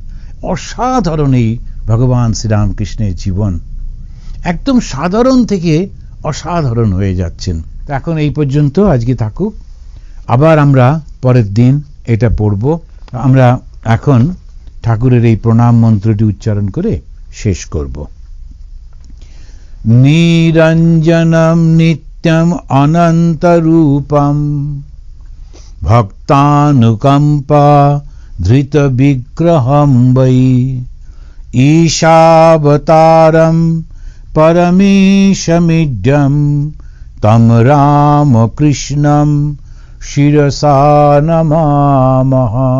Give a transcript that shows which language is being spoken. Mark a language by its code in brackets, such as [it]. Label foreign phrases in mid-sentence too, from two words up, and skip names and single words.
[bn] অসাধারণ এই ভগবান শ্রীরামকৃষ্ণের জীবন, একদম সাধারণ থেকে অসাধারণ হয়ে যাচ্ছেন। এখন এই পর্যন্ত আজকে থাকুক, আবার আমরা পরের দিন এটা পড়ব। আমরা এখন ঠাকুরের এই প্রণাম মন্ত্রটি উচ্চারণ করে শেষ করব। [sa] निरञ्जनं नित्यम् अनन्तरूपम् भक्तानुकम्पा धृतविग्रहं वै ईशावतारं परमेशमिड्यं तं रामकृष्णं शिरसा नमामः।